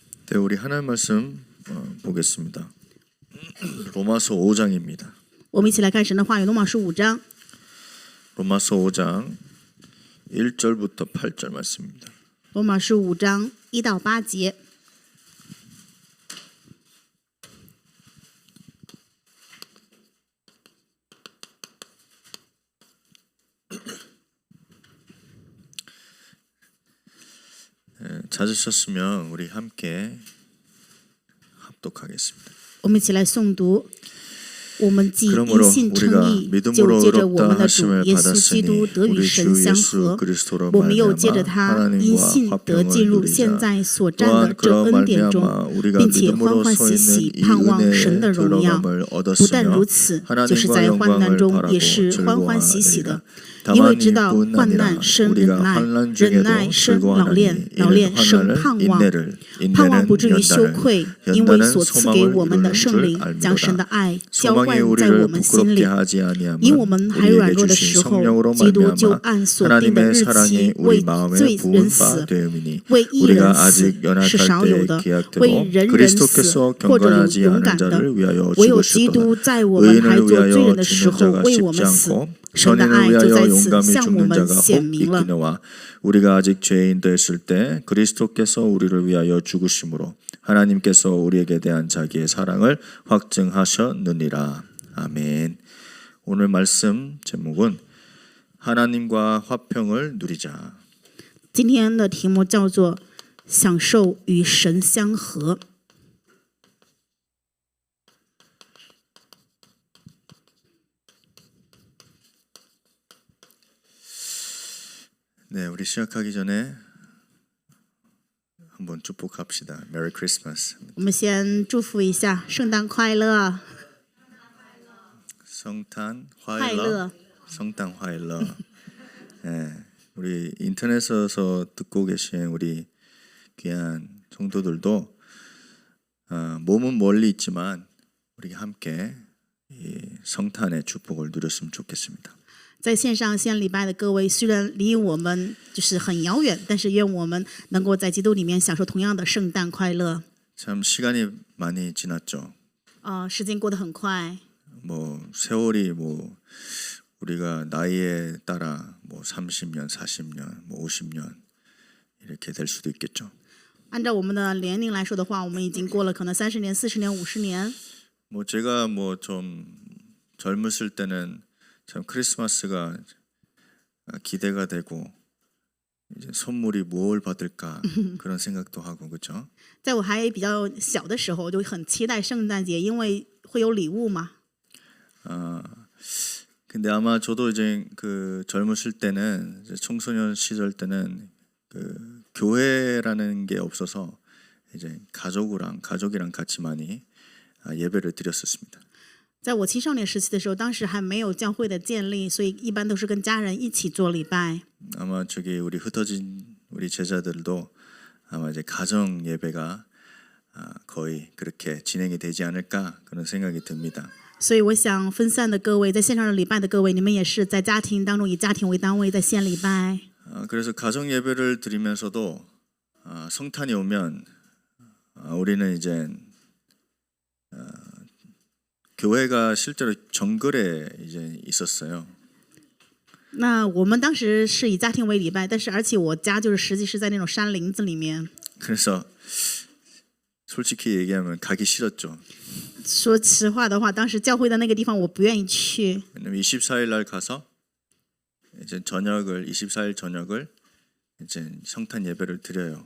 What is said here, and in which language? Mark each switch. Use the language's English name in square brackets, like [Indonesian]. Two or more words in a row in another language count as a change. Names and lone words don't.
[Korean] 네, 우리 하나님 말씀 보겠습니다. 로마서 5장입니다. [Chinese] 我们一起来看神的话语，罗马书5章。 [Korean] 로마서 5장 1절부터 8절 말씀입니다. [Chinese] 罗马书5章1到8节。 [Korean] 찾으셨으면 우리 함께 합독하겠습니다. [Chinese] 我们一起来诵读。我们既因 [Korean] 그러므로 [Chinese] 信称 [Korean] 우리가 [Chinese] 义，就 [Korean] 믿음으로 [Chinese] 借着我 [Korean] 의롭다 [Chinese] 们的主 [Korean] 하심을 [Chinese] 耶稣基督 [Korean] 받았으니 [Chinese] 得与 [Korean] 우리 [Chinese] 神 [Korean] 주 [Chinese] 相 [Korean] 예수 [Chinese] 合。 [Korean] 그리스도로 [Chinese] 我们又借 [Korean] 말미암아 [Chinese] 着他因 [Korean] 하나님과 [Chinese] 信得进 [Korean] 화평을 [Chinese] 入现 [Korean] 누리자. [Chinese] 在所占 [Korean] 또한 [Chinese] 的这 [Korean] 그로 [Chinese] 恩典中， [Korean] 말미암아 우리가 [Chinese] 并且欢 [Korean] 믿음으로 [Chinese] 欢 [Korean] 서 [Chinese] 喜 [Korean] 있는 [Chinese] 喜 [Korean] 이 [Chinese] 盼望 [Korean] 은혜에 [Chinese] 神的荣耀。 [Korean] 들어감을 [Chinese] 不但如 [Korean] 얻었으며 [Chinese] 此，就是在 [Korean] 하나님과 [Chinese] 患难 [Korean] 영광을 [Chinese] 中 [Korean] 바라고 [Chinese] 也是欢欢喜喜的， [Korean] 즐거워하리라. [Chinese] 因为 [Korean] 다만 [Chinese] 知道 [Korean] 이뿐 [Chinese] 患 [Korean] 아니라 [Chinese] 难生 [Korean] 우리가 [Chinese] 忍耐， [Korean] 환난 [Chinese] 忍 [Korean] 중에도 [Chinese] 耐生老 [Korean] 즐거워하나니 [Chinese] 练，老 [Korean] 이는 [Chinese] 练生 [Korean] 환난을 [Chinese] 盼望。 [Korean] 인내를 [Chinese] 盼望 [Korean] 인내는 [Chinese] 不至于羞 [Korean] 연단을 [Chinese] 愧，因为 [Korean] 연단은 [Chinese] 所赐给 [Korean] 소망을 [Chinese] 我们的 [Korean] 이루는 [Chinese] 圣 [Korean] 줄 [Chinese] 灵将神的 [Korean] 알미로다. [Chinese] 爱浇灌 [Korean] 소망이 [Chinese] 在我 [Korean] 우리를 [Chinese] 们心 [Korean] 부끄럽게 [Chinese] 里。 [Korean] 하지 [Chinese] 因 [Korean] 아니함은 [Chinese] 我们还软 [Korean] 우리에게 [Chinese] 弱的 [Korean] 주신 [Chinese] 时候， [Korean] 성령으로 [Chinese] 基督就 [Korean] 말미암아 [Chinese] 按所定的 [Korean] 하나님의 [Chinese] 日 [Korean] 사랑이 [Chinese] 期 [Korean] 우리 [Chinese] 为 [Korean] 마음에 [Chinese] 罪 [Korean] 부은 [Chinese] 人 [Korean] 바 [Chinese] 死， [Korean] 되음이니 [Chinese] 为义人 [Korean] 우리가 [Chinese] 死 [Korean] 아직 [Chinese] 是 [Korean] 연약할 [Chinese] 少有 [Korean] 때에 [Chinese] 的，为 [Korean] 기약되고 [Chinese] 人死 [Korean] 그리스도께서 [Chinese] 或者有 [Korean] 경건하지 [Chinese] 勇 [Korean] 않은 [Chinese] 敢的。 [Korean] 자를 위하여 [Chinese] 唯有基督 [Korean] 죽으셨도다. [Chinese] 在我们还 [Korean] 의인을 [Chinese] 做罪人 [Korean] 위하여 [Chinese] 的时 [Korean] 죽는 [Chinese] 候 [Korean] 자가 [Chinese] 为我 [Korean] 쉽지 [Chinese] 们死， [Korean] 않고 [Chinese] 神的 [Korean] 선인을 [Chinese] 爱就 [Korean] 위하여 [Chinese] 在此 [Korean] 용감히 [Chinese] 向我 [Korean] 죽는 [Chinese] 们 [Korean] 자가 [Chinese] 显 [Korean] 혹 [Chinese] 明了。 [Korean] 있기노와 우리가 아직 죄인 되었을 때 그리스도께서 우리를 위하여 죽으심으로 하나님께서 우리에게 대한 자기의 사랑을 확증하셨느니라. 아멘. 오늘 말씀 제목은 하나님과 화평을 누리자. [Chinese] 今天的题目叫做“享受与神相合”。 [Korean] 네, 우리 시작하기 전에 한번 축복합시다. [English] Merry Christmas. [Chinese] 我们先祝福一下，圣诞快乐， [Korean] 성탄 [Chinese] 快 [Korean] 화일러. [Chinese] 乐。 [Korean] 성탄 화일러. 네, 우리 인터넷에서 듣고 계신 우리 귀한 성도들도 몸은 멀리 있지만 우리 함께 이 성탄의 축복을 누렸으면 좋겠습니다. [Chinese] 在线上献礼拜的各位，虽然离我们就是很遥远，但是愿我们能够在基督里面享受同样的圣诞快乐。 [Korean] 참 시간이 많이 지났죠. [Chinese] 时间过得很快， [Korean] 뭐 세월이 뭐 우리가 나이에 따라 뭐 30년, 40년, 뭐 50년 이렇게 될 수도 있겠죠. [Chinese] 按照我们的年龄来说的话，我们已经过了可能30年、40年、50年。 [Korean] 뭐 제가 뭐 좀 젊었을 때는 참 크리스마스가 기대가 되고 이제 선물이 뭘 받을까 그런 생각도 하고 그렇죠. [Chinese] 在我还比较小的时候，我就很期待圣诞节，因为会有礼物嘛。 [Korean] 근데 아마 저도 이제 그 젊었을 때는 이제 청소년 시절 때는 그 교회라는 게 없어서 이제 가족이랑 같이 많이 예배를 드렸었습니다. [Chinese] 在我青少年时期的时候，当时还没有教会的建立，所以一般都是跟家人一起做礼拜。 [Korean] 아마 저기 우리 흩어진 우리 제자들도 아마 이제 가정 예배가 거의 그렇게 진행이 되지 않을까 그런 생각이 듭니다. [Chinese] 所以我想分散的各位，在线上的礼拜的各位，你们也是在家庭当中以家庭为单位在献礼拜。 [Korean] 그래서 가정 예배를 드리면서도 성탄이 오면 우리는 이제 교회가 실제로 정글에 이제 있었어요. [Chinese] 那我们当时是以家庭为礼拜，但是而且我家就是实际是在那种山林子里面。 [Korean] 그래서 솔직히 얘기하면 가기 싫었죠. [Chinese] 说实话的话，当时教会的那个地方我不愿意去， [Korean] 왜냐면 24일 날 가서 이제 24일 저녁을 이제 성탄 예배를 드려요.